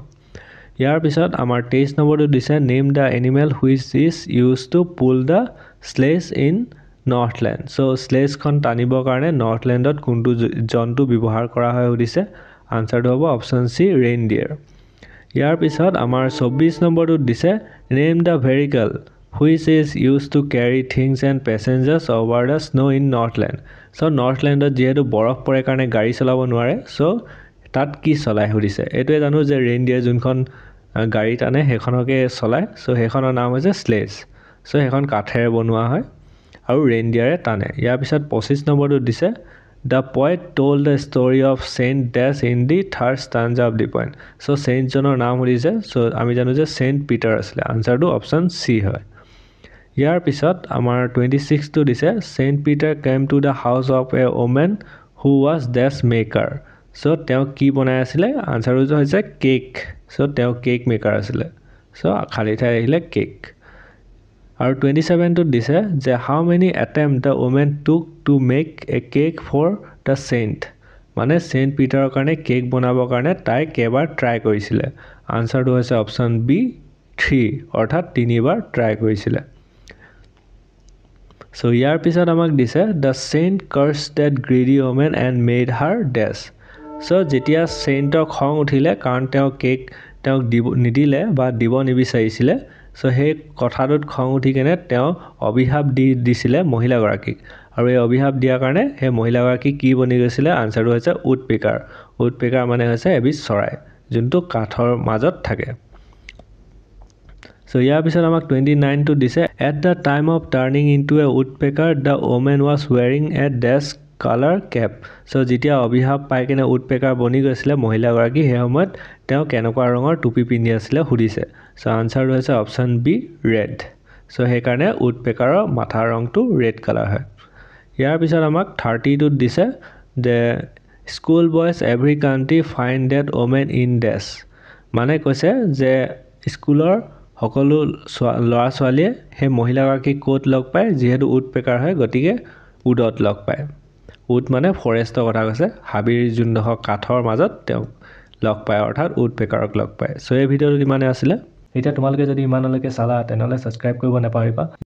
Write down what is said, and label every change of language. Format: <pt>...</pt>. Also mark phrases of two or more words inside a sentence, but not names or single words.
<as>ইয়াৰ পিছত আমাৰ 23 নম্বৰটো দিছে</as> <en>name the animal which is use to pull the sledge in Northland</en> <as>সো স্লেজখন টানিবৰ কাৰণে নৰ্থলেণ্ডত কোনটো জন্তু ব্যৱহাৰ কৰা হয় সুধিছে আনসাৰটো হ'ব</as> <en>option C</en> <as>ৰেইনডিয়াৰ ইয়াৰ পিছত আমাৰ 24 নম্বৰটো দিছে</as> <en>name the vehicle which is used to carry things and passengers over the snow in Northland.</en> <as>So Northland যেহেতু বৰফ পৰে কাৰণে গাড়ী চলাব নোৱাৰে so তাত কি চলাই সুধিছে এটোৱে জানো যে ৰেইনডিয়াৰ যোনখন গাড়ী টানে হেখনকে চলাই so হেখনৰ নাম হৈছে স্লেজ so হেখন কাঠেৰে বনোৱা হয় আৰু ৰেইনডিয়াৰে টানে ইয়াৰ পিছত 25 নম্বৰটো দিছে</as> <en>The poet told the story of Saint Dash in the third stanza of the poem.</en> <as>So Saint জনৰ নাম সুধিছে so আমি জানো যে Saint Peter আছিলে আনসাৰটো</as> <en>option C</en> <as>হয় ইয়াৰ পিছত আমাৰ 26 টো দিছে</as> <en>Saint Peter came to the house of a woman who was dash maker</en> <as>so তেওঁ কি বনাই আছিলে আনসাৰটো হৈছে কেক so তেওঁ</as> <en>cake maker</en> <as>আছিলে so খালি ঠাই আহিলে কেক আৰু 27 টো দিছে যে</as> <en>how many attempts the woman took to make a cake for the saint</en> <as>মানে Saint Peter কাৰণে কেক বনাবৰ কাৰণে তাই কেবাৰ ট্ৰাই কৰিছিল আনসাৰটো হৈছে</as> <en>option B</en> <as>3 অৰ্থাৎ তিনিবাৰ ট্ৰাই কৰিছিল so ইয়াৰ পিছত আমাক দিছে</as> <en>the saint cursed that greedy woman and made her dash</en> <as>so যেতিয়া saintৰ খং উঠিলে কাৰণ তেওঁ কেক তেওঁক নিদিলে বা দিব নিবিচাৰিছিলে so হে কথাটোত খং উঠি কেনে তেওঁ অভিশাপ দিছিলে মহিলাগৰাকীক আৰু এই অভিশাপ দিয়াৰ কাৰণে হে মহিলাগৰাকী কি বনি গৈছিলে আনসাৰটো হৈছে উডপেকাৰ মানে হৈছে এবিধ চৰাই যোনটো কাঠৰ মাজত থাকে সো ইয়াৰ পিছত আমাক 29 টো দিছে</as> <en>at the time of turning into a woodpecker the woman was wearing a dash color cap</en> <as>সো যেতিয়া অভিশাপ পাই কেনে woodpecker বনি গৈছিলে মহিলাগৰাকী সেই সময়ত তেওঁ কেনেকুৱা ৰঙৰ টুপি পিন্ধি আছিলে সুধিছে সো আনসাৰ হৈছে</as> <en>option B red</en> <as>সো সেইকাৰণে woodpeckerৰ মাথাৰ ৰংটো</as> <en>red colour</en> <as>হয় ইয়াৰ পিছত আমাক 30 টোত দিছে</as> <en>the school boys every country find that woman in dash</en> <as>মানে কৈছে যে স্কুলৰ সকলো ল'ৰা ছোৱালীয়ে সেই মহিলাগৰাকী কোট লগ পায় যিহেতু woodpecker হয় গতিকে উডত লগ পায় উড মানে ফৰেষ্টৰ কথা কৈছে হাবিৰ যোনডোখৰ কাঠৰ মাজত তেওঁ লগ পায় অৰ্থাৎ woodpeckerক লগ পায় সো এই ভিডিঅ'টো ইমানে আছিলে এতিয়া তোমালোকে যদি ইমানলৈকে চালা তেনেহলে সাবস্ক্ৰাইব কৰিব নাপাহৰিবা</as>